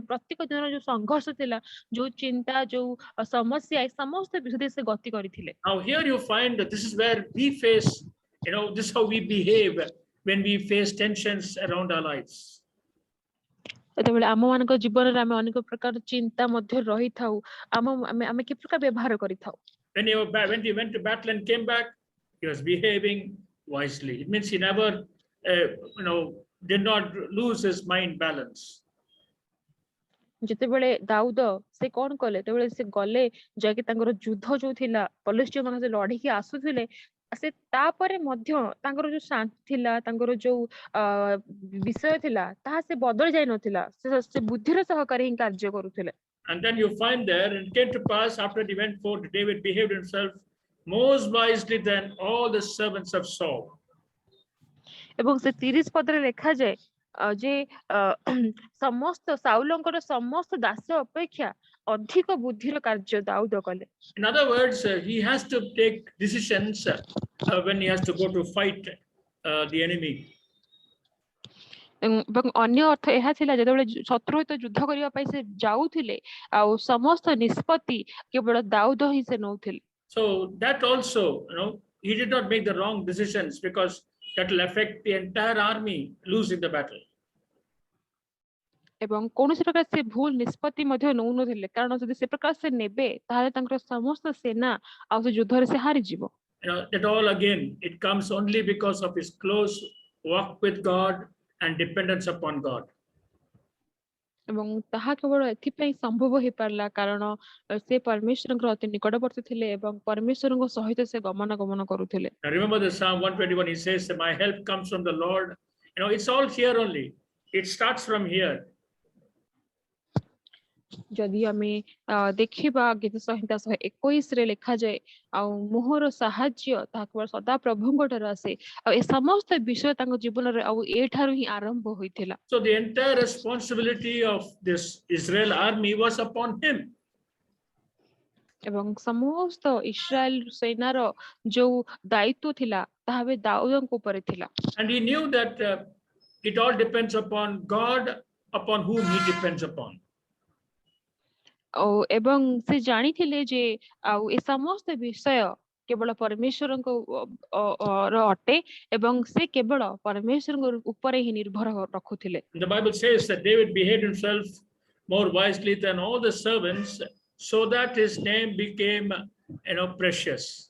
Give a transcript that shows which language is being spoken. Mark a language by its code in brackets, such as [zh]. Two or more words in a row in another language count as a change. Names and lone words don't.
[or] ପ୍ରତ୍ୟେକ ଦିନର ଯୋଉ ସଂଘର୍ଷ ଥିଲା, ଯୋଉ ଚିନ୍ତା, ଯୋଉ ସମସ୍ୟା, ଏ ସମସ୍ତ ବିଷୟରେ ସେ ଗତି କରିଥିଲେ। [en] Now here you find that this is where we face, this is how we behave when we face tensions around our lives. [or] ଯେତେବେଳେ ଆମମାନଙ୍କ ଜୀବନରେ ଆମେ ଅନେକ ପ୍ରକାର ଚିନ୍ତା ମଧ୍ୟରେ ରହିଥାଉ, ଆମେ କି ପ୍ରକାର ବ୍ୟବହାର କରିଥାଉ। [en] When he went to battle and came back, He was behaving wisely. It means he never, did not lose his mind balance. [or] ଯେତେବେଳେ ଦାଉଦ ସେ କଣ କଲେ, ଯେତେବେଳେ ସେ ଗଲେ ଯାଇକି ତାଙ୍କର ଯୁଦ୍ଧ ଯୋଉ ଥିଲା ପଲିଷ୍ଟିୟ ମାନେ ସେ ଲଢିକି ଆସୁଥିଲେ, ସେ ତାପରେ ମଧ୍ୟ ତାଙ୍କର ଯୋଉ ଶାନ୍ତି ଥିଲା, ତାଙ୍କର ଯୋଉ ବିଷୟ ଥିଲା ତାହା ସେ ବଦଳି ଯାଇ ନଥିଲା। ସେ ବୁଦ୍ଧିର ସହକାରେ ହିଁ କାର୍ଯ୍ୟ କରୁଥିଲେ। [en] And then you find there, and it came to pass after he went forth, David behaved himself most wisely than all the servants of Saul. [or] ଏବଂ ସେ 30 ପଦରେ ଲେଖାଯାଏ ଯେ ସମସ୍ତ ସାଉଲଙ୍କର ସମସ୍ତ ଦାସ ଅପେକ୍ଷା ଅଧିକ ବୁଦ୍ଧିର କାର୍ଯ୍ୟ ଦାଉଦ କଲେ। [en] In other words, he has to take decisions when he has to go to fight the enemy. [or] ଏବଂ ଅନ୍ୟ ଅର୍ଥ ଏହା ଥିଲା ଯେତେବେଳେ ଶତ୍ରୁ ସହିତ ଯୁଦ୍ଧ କରିବା ପାଇଁ ସେ ଯାଉଥିଲେ, ଆଉ ସମସ୍ତ ନିଷ୍ପତ୍ତି କେବଳ ଦାଉଦ ହିଁ ସେ ନଉଥିଲେ। [en] So that also, he did not make the wrong decisions, because that will affect the entire army losing the battle. [or] ଏବଂ କୌଣସି ପ୍ରକାର ସେ ଭୁଲ ନିଷ୍ପତ୍ତି ମଧ୍ୟ ନଉନଥିଲେ, କାରଣ ଯଦି ସେ ପ୍ରକାର ସେ ନେବେ ତାହେଲେ ତାଙ୍କର ସମସ୍ତ ସେନା ଆଉ ସେ ଯୁଦ୍ଧରେ ସେ ହାରିଯିବ। [en] That all again, it comes only because of his close walk with God and dependence upon God. [or] ଏବଂ ତାହା କେବଳ ଏଥିପାଇଁ ସମ୍ଭବ ହେଇପାରିଲା କାରଣ ସେ ପରମେଶ୍ୱରଙ୍କର ଅତି ନିକଟବର୍ତ୍ତୀ ଥିଲେ ଏବଂ ପରମେଶ୍ୱରଙ୍କ ସହିତ ସେ ଗମନାଗମନ କରୁଥିଲେ। [en] Now remember the Psalm 121, he says that my help comes from the Lord. It's all here only. It starts from here. [or] ଯଦି ଆମେ ଦେଖିବା ଗୀତ ସଂହିତା 121 ରେ ଲେଖାଯାଏ, ଆଉ ମୋହର ସାହାଯ୍ୟ ତାହା କେବଳ ସଦା ପ୍ରଭୁଙ୍କ ଠାରୁ ଆସେ, ଆଉ ଏ ସମସ୍ତ ବିଷୟ ତାଙ୍କ ଜୀବନରେ ଆଉ ଏଠାରୁ ହିଁ ଆରମ୍ଭ ହୋଇଥିଲା। [en] So the entire responsibility of this Israel army was upon him. [or] ଏବଂ ସମସ୍ତ ଇସ୍ରାଏଲ ସେନାର ଯୋଉ ଦାୟିତ୍ୱ ଥିଲା ତାହା ବି ଦାଉଦଙ୍କ ଉପରେ ଥିଲା। [en] And he knew that it all depends upon God, upon whom he depends upon. [or] ଏବଂ ସେ ଜାଣିଥିଲେ ଯେ ଆଉ ଏ ସମସ୍ତ ବିଷୟ କେବଳ ପରମେଶ୍ୱରଙ୍କ ଅଟେ ଏବଂ ସେ କେବଳ ପରମେଶ୍ୱରଙ୍କ ଉପରେ ହିଁ ନିର୍ଭର ରଖୁଥିଲେ। [en] The Bible says that David behaved himself more wisely than all the servants, so that his name became, precious.